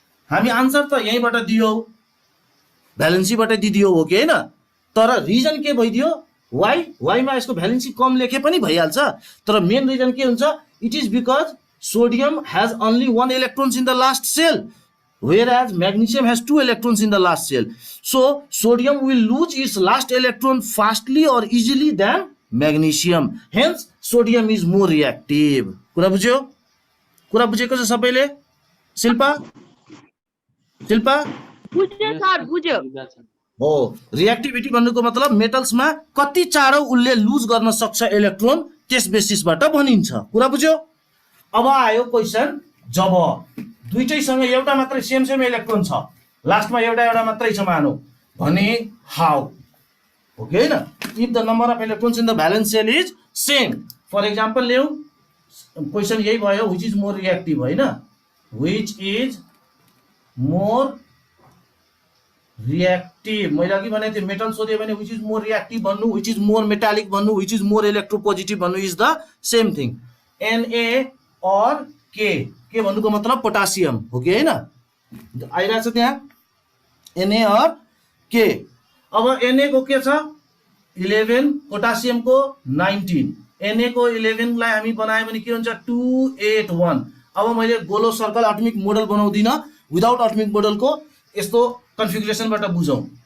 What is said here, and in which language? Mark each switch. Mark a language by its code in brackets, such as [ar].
[ne] हामी आन्सर त यहीँबाट दियौ, भ्यालेन्सीबाट दिदियो, हो कि होइन? तर रिजन के भइदियो? वाइमा यसको भ्यालेन्सी कम लेखे पनि भइहाल्छ, तर मेन रिजन के हुन्छ? [en] It is because sodium has only 1 electrons in the last cell, whereas magnesium has 2 electrons in the last cell. So sodium will lose its last electron fastly or easily than magnesium. Hence sodium is more reactive. [ne] कुरा बुझ्यो? कुरा बुझेको छ सबैले? शिल्पा बुझ्यो sir, बुझ्यो। हो, reactivity भन्नुको मतलब मेटल्समा कति चाँडो उसले लुज गर्न सक्छ इलेक्ट्रोन, त्यस बेसिसबाट भनिन्छ। कुरा बुझ्यो? अब आयो क्वेसन, जब दुईटैसँग एउटा मात्रै सेम इलेक्ट्रोन छ, लास्टमा एउटा मात्रै छ मानौ भने हाउ, हो कि होइन? [en] If the number of electrons in the valence shell is same. For example [ne] ल्याउ, question यही भयो, [en] which is more reactive, [ne] होइन? [en] Which is more reactive. [ne] मैले अघि भनेको थिएँ, मेटल सोध्यो भने [en] which is more reactive [ne] भन्नु, विच इज मोर मेटालिक भन्नु, विच इज मोर इलेक्ट्रोपोजिटिभ भन्नु, [en] Is the same thing. [ne] Na और के भन्नुको मतलब पोटासियम, हो कि होइन? आइरहेछ त्यहाँ Na और के। अब Na को के छ? 11, पोटासियम को 19। Na को 11 लाई हामी बनायो भने के हुन्छ? 281। अब मैले गोलो circle atomic model बनाउँदिन, without atomic मोडलको यस्तो कन्फिगुरेसनबाट बुझौँ।